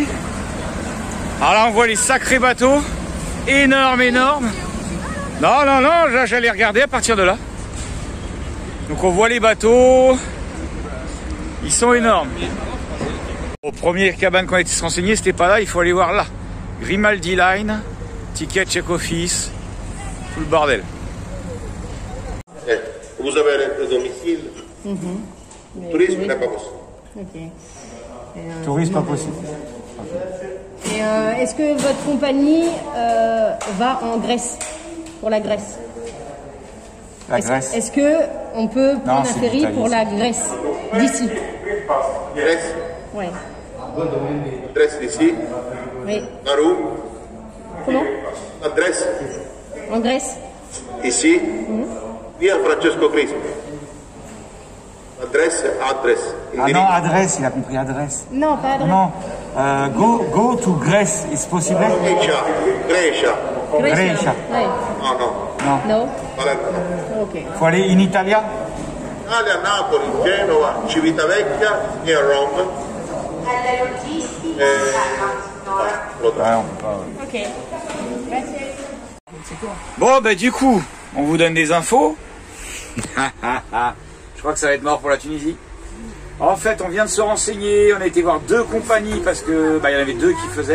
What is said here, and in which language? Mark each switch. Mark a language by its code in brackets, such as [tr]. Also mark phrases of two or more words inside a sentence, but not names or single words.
[fr] Alors là, on voit les sacrés bateaux. Énormes, énormes. Non, non, non, là, j'allais regarder à partir de là. Donc, on voit les bateaux. Ils sont énormes. Au premier cabane qu'on a été se renseigner, c'était pas là, il faut aller voir là. [en] Grimaldi Line, ticket check office, [fr] tout le bordel. Vous avez le domicile. Tourisme n'est pas possible. Ok. Tourisme pas possible. Et est-ce que votre compagnie va en Grèce, pour la Grèce? La Grèce. Est-ce que on peut prendre un ferry pour la Grèce d'ici? Grèce. Oui. Grèce d'ici. Oui. Par où? Comment? Adresse. En Grèce? Ici. Via Francesco Crispo. Adresse, adresse. Ah non, adresse, il a compris adresse. Non, pas adresse. Non, [en] go to Grèce, is possible? Grecia. Grecia. Grecia. [fr] Oui. [it] No, no. [fr] Non. [it] No? Palermo no. Ok. [fr] Faut aller [it] in Italia? Italia, Napoli, Genova, Civitavecchia e a Roma. [fr] Ouais, on peut pas. Ok. Merci. Bon, bah du coup, on vous donne des infos. Je crois que ça va être mort pour la Tunisie. En fait, on vient de se renseigner, on a été voir 2 compagnies parce que il y en avait 2 qui faisaient.